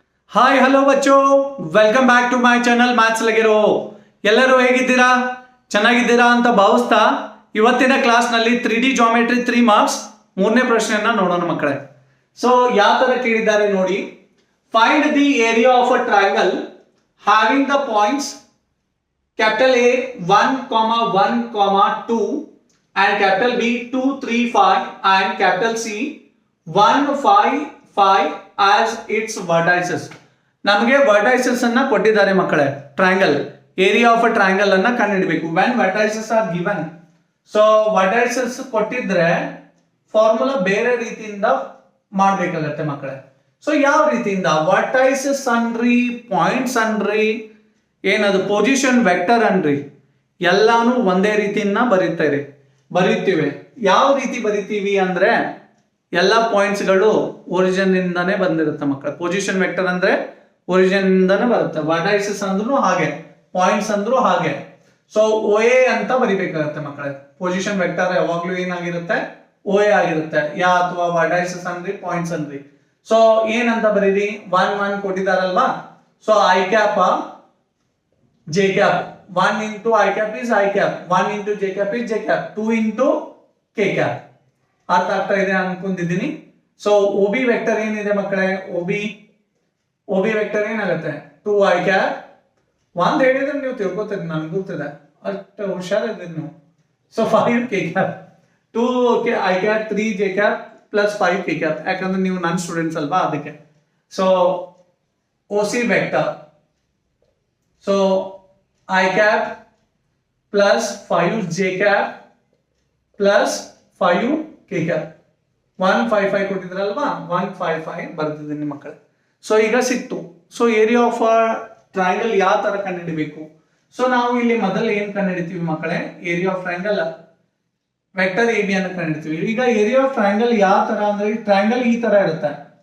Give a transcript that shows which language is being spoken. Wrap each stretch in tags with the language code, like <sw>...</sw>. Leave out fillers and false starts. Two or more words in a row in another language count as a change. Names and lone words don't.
<en>hi hello ಬಚ್ಚೋ, welcome back to my channel ಮ್ಯಾಥ್ಸ್ ಲಗಿರೋ.</en> <kn>ಎಲ್ಲರೂ ಹೇಗಿದ್ದೀರಾ? ಚೆನ್ನಾಗಿದ್ದೀರಾ ಅಂತ ಭಾವಿಸ್ತಾ ಇವತ್ತಿನ ಕ್ಲಾಸ್ನಲ್ಲಿ 3D ಜಾಮೆಟ್ರಿ 3 ಮಾರ್ಕ್ಸ್ ಮೂರನೇ ಪ್ರಶ್ನೆಯನ್ನ ನೋಡೋಣ ಮಕ್ಕಳೇ.</kn> <en>ಸೊ</en> <kn>ಯಾವ ತರ ಕೇಳಿದ್ದಾರೆ ನೋಡಿ.</kn> <en>find the area of a triangle having the points capital A 1, 1, 2 and capital B 2, 3, 5 and capital C 1, 5, 5 as its vertices.</en> <kn>ನಮಗೆ ವರ್ಟೈಸಸ್ ಅನ್ನ ಕೊಟ್ಟಿದ್ದಾರೆ ಮಕ್ಕಳೇ. ಟ್ರಯಾಂಗಲ್</kn> <en>area of a triangle</en> <kn>ಅನ್ನ ಕಂಡುಹಿಡಬೇಕು.</kn> <en>when vertices are given, so vertices</en> <kn>ಕೊಟ್ಟಿದ್ರೆ ಫಾರ್ಮುಲಾ ಬೇರೆ ರೀತಿಯಿಂದ ಮಾಡಬೇಕಾಗತ್ತೆ ಮಕ್ಕಳೇ. ಸೊ ಯಾವ ರೀತಿಯಿಂದ? ವರ್ಟೈಸಸ್ ಅನ್ರಿ, ಪಾಯಿಂಟ್ಸ್ ಅನ್ರಿ, ಏನದು</kn> <en>position vector</en> <kn>ಅನ್ರಿ, ಎಲ್ಲಾನು ಒಂದೇ ರೀತಿಯನ್ನ ಬರೀತೀವಿ. ಯಾವ ರೀತಿ ಬರಿತೀವಿ ಅಂದ್ರೆ ಎಲ್ಲ ಪಾಯಿಂಟ್ಸ್ಗಳು ಒರಿಜಿನ್ ಇಂದಾನೆ ಬಂದಿರುತ್ತೆ ಮಕ್ಕಳ.</kn> <en>position vector</en> <kn>ಅಂದ್ರೆ ಒರಿಜಿನ್ ಇಂದಾನೆ ಬರುತ್ತೆ. ವರ್ಟೈಸಸ್ ಅಂದ್ರೂ ಹಾಗೆ, ಪಾಯಿಂಟ್ಸ್ ಅಂದ್ರೂ ಹಾಗೆ. ಸೊ ಓ ಎ ಅಂತ ಬರಿಬೇಕಾಗತ್ತೆ ಮಕ್ಕಳೇ.</kn> <en>position vector</en> <kn>ಯಾವಾಗ್ಲೂ ಏನಾಗಿರುತ್ತೆ? ಓ ಎ ಆಗಿರುತ್ತೆ. ಅಥವಾ ವರ್ಟೈಸಸ್ ಅನ್ರಿ, ಪಾಯಿಂಟ್ಸ್ ಅನ್ರಿ. ಸೊ ಏನಂತ ಬರೀರಿ?</kn> <en>1, 1 ಕೊಟ್ಟಿದಾರಲ್ವಾ. so I cap J cap, 1 into I cap is I cap, 1 into J cap is J cap, 2 into K cap.</en> <kn>ಅರ್ಥ ಆಗ್ತಾ ಇದೆ ಅನ್ಕೊಂಡಿದ್ದೀನಿ. ಸೊ OB ವೆಕ್ಟರ್ ಏನಿದೆ ಮಕ್ಕಳೇ? OB ವೆಕ್ಟರ್ ಏನಾಗುತ್ತೆ? 2 I cap. ಒಂದ್ ಹೇಳಿದ್ರೆ ನೀವು ತಿಳ್ಕೊತೀರಿ, ನನ್ಗೆ ಗೊತ್ತಿದೆ, ಅಷ್ಟು ಹುಷಾರಿದ್ದೀರಿ ನೀವು.</kn> <en>ಸೊ 5 K cap, 2 I cap, 3 J cap plus 5 K cap.</en> <kn>ಯಾಕಂದ್ರೆ ನೀವು ನನ್ನ ಸ್ಟೂಡೆಂಟ್ಸ್ ಅಲ್ವಾ, ಅದಕ್ಕೆ.</kn> <en>so OC vector, so I cap plus 5 J cap plus 5 K cap.</en> <kn>1, 5, 5 ಕೊಟ್ಟಿದ್ರಲ್ವಾ, 1, 5, 5 ಬರ್ತಿದ್ದೀನಿ ಮಕ್ಕಳೇ. ಸೊ ಈಗ ಸಿಕ್ತು.</kn> <en>so area of a triangle</en> <kn>ಯಾವ ತರ ಕಂಡುಹಿಡಬೇಕು? ಸೊ ನಾವು ಇಲ್ಲಿ ಮೊದಲು ಏನ್ ಕಂಡುಹಿಡಿತೀವಿ ಮಕ್ಕಳೇ?</kn> <en>area of triangle vector A B</en> <kn>ಅನ್ನು ಕಂಡುಹಿಡಿತೀವಿ. ಈಗ</kn> <en>area of triangle</en> <kn>ಯಾವ ತರ ಅಂದ್ರೆ, ಟ್ರಯಾಂಗಲ್ ಈ ತರ ಇರುತ್ತೆ.</kn>